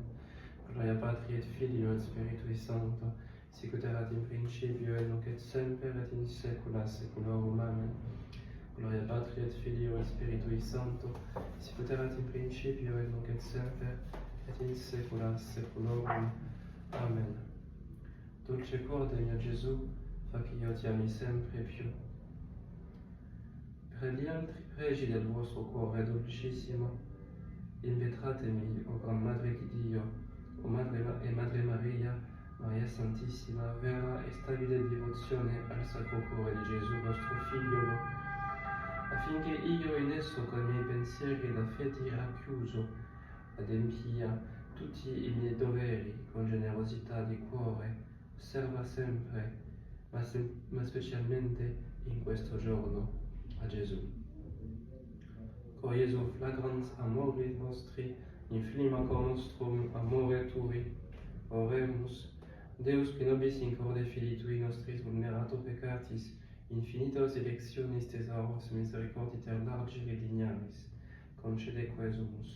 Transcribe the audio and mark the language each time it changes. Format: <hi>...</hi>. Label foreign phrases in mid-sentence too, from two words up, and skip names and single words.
<la>Gloria Patri et Filio et Spiritui Sancto, sicut erat in principio et nunc et semper, et in saecula saeculorum. Amen. Gloria Patri et Filio et Spiritui Sancto, sicut erat in principio et nunc et semper, et in saecula saeculorum. Amen.</la> <it>Dolce cuore mio Gesù, fa che io ti ami sempre più. Per gli altri pregi del vostro cuore dolcissimo, invetratemi, o Gran Madre di Dio, o Madre Maria, Maria Santissima, vera e stabile devozione al Sacro Cuore di Gesù, vostro Figliolo, affinché io in esso con i miei pensieri e la fede racchiuso adempia tutti i miei doveri con generosità di cuore, osserva sempre, ma specialmente in questo giorno, a Gesù.</it> <la>O Jesu flagrans amori nostri, inflima cor nostrum amore tui, oremus. Deus qui nobis in corde filii tui nostris vulnerato peccatis, infinitos electionis thesauros misericorditer largi redignaris, concede quesumus.</la>